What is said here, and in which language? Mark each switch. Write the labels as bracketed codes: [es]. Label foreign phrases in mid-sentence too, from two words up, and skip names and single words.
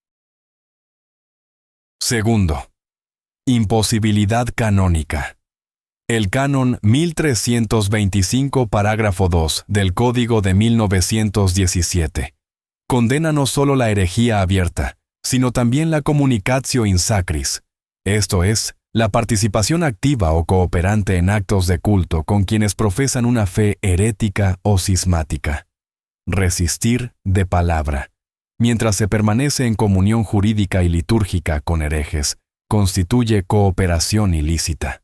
[es] 2. Imposibilidad canónica. El canon 1325, parágrafo 2 del Código de 1917 condena no solo la herejía abierta, sino también la [la] communicatio in sacris, [es] esto es, la participación activa o cooperante en actos de culto con quienes profesan una fe herética o cismática. Resistir de palabra, mientras se permanece en comunión jurídica y litúrgica con herejes, constituye cooperación ilícita.